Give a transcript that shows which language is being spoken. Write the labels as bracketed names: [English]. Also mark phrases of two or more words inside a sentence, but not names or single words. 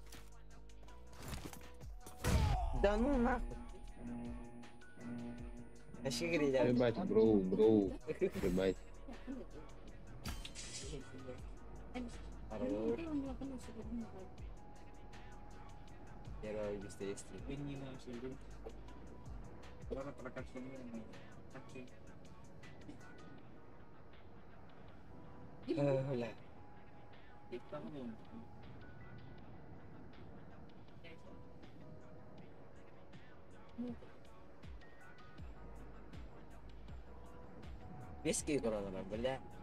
[Russian] Да ну нахуй. [Turkish] Aşkı gireceğim. [Russian] Ебать, bro. Ебать. Хорош. Первый быстрее стрим. [Turkish] Ben yine şeydim. Bana prokatlanıyor mu? Kaçı? [Russian] Бля. [Turkish] Tamam mı? Виски koyuyorlar bля.